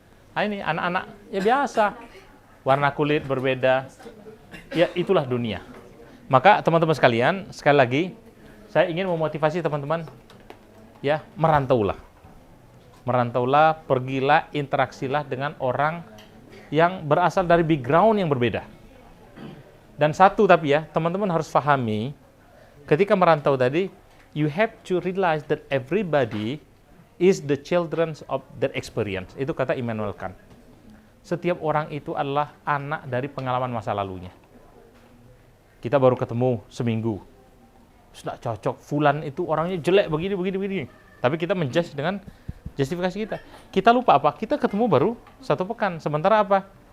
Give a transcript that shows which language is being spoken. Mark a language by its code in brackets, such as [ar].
[id] Ini anak-anak ya biasa, warna kulit berbeda, ya itulah dunia. Maka teman-teman sekalian, sekali lagi saya ingin memotivasi teman-teman, ya merantaulah, pergilah, interaksilah dengan orang yang berasal dari background yang berbeda. Dan satu tapi ya, teman-teman harus pahami, ketika merantau tadi, [en] you have to realize that everybody is the children of that experience. [id] Itu kata Immanuel Kant. Setiap orang itu adalah anak dari pengalaman masa lalunya. Kita baru ketemu seminggu, sudah cocok, fulan itu orangnya jelek begini. Tapi kita menjudge dengan justifikasi kita. Kita lupa apa? Kita ketemu baru 1 pekan. Sementara apa?